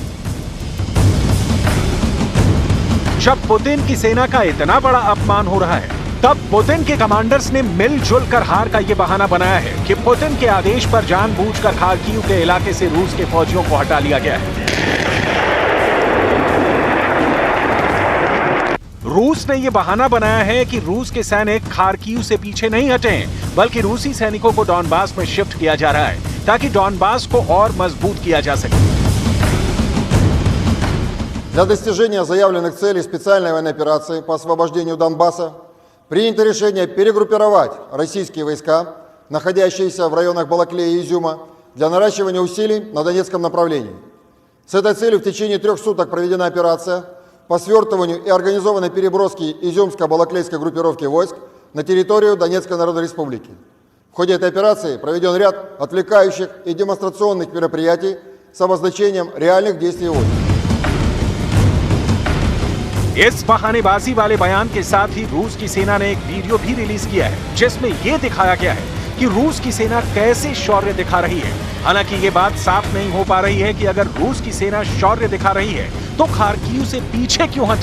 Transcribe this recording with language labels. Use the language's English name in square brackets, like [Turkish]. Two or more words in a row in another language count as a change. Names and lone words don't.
[Hindi] जब पुतिन की सेना का इतना बड़ा अपमान हो रहा है, तब पुतिन के कमांडर्स ने मिलजुल कर हार का यह बहाना बनाया है कि पुतिन के आदेश पर जानबूझकर खार्किव के इलाके से रूस के फौजियों को हटा लिया गया है। रूस ने यह बहाना बनाया है कि रूस के सैनिक खार्किव से पीछे नहीं हटे हैं, बल्कि रूसी सैनिकों को डॉनबास में शिफ्ट किया जा रहा है ताकि डॉनबास को और मजबूत किया जा सके। [Russian] Для достижения заявленных целей специальной военной операции по освобождению Донбасса принято решение перегруппировать российские войска, находящиеся в районах Балаклея и Изюма, для наращивания усилий на Донецком направлении. С этой целью в течение 3 суток проведена операция по свертыванию и организованной переброске изюмско-балаклейской группировки войск на территорию Донецкой Народной Республики. В ходе этой операции проведен ряд отвлекающих и демонстрационных мероприятий с обозначением реальных действий войск. [Hindi] इस बहानेबाजी वाले बयान के साथ ही रूस की सेना ने एक वीडियो भी रिलीज किया है, जिसमें यह दिखाया गया है कि रूस की सेना कैसे शौर्य दिखा रही है। हालांकि ये बात साफ नहीं हो पा रही है कि अगर रूस की सेना शौर्य दिखा रही है तो खार्किव से पीछे क्यों हटी।